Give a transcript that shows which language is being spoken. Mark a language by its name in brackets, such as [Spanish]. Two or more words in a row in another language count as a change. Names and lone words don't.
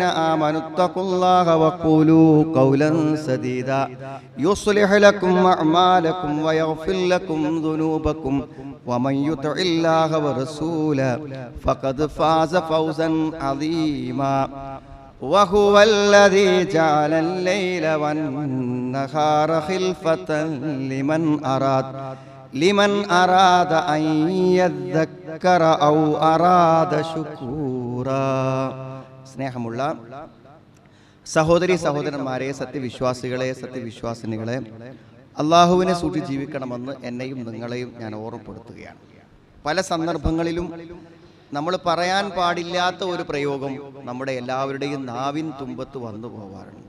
[Arabic] آمنوا اتقوا الله وقولوا قولا سديدا يصلح لكم أعمالكم ويغفر لكم ذنوبكم ومن يطع الله ورسوله فقد فاز فوزا عظيما وهو الذي جعل الليل والنهار خلفة لمن أراد أن يذكر أو أراد شكورا. [Malayalam] സ്നേഹമുള്ള സഹോദരി സഹോദരന്മാരെ, സത്യവിശ്വാസികളെ സത്യവിശ്വാസിനികളെ, അള്ളാഹുവിനെ സൂക്ഷിച്ച് ജീവിക്കണമെന്ന് എന്നെയും നിങ്ങളെയും ഞാൻ ഓർമ്മപ്പെടുത്തുകയാണ്. പല സന്ദർഭങ്ങളിലും നമ്മൾ പറയാൻ പാടില്ലാത്ത ഒരു പ്രയോഗം നമ്മുടെ എല്ലാവരുടെയും നാവിൻ തുമ്പത്ത് വന്നു പോവാറുണ്ട്.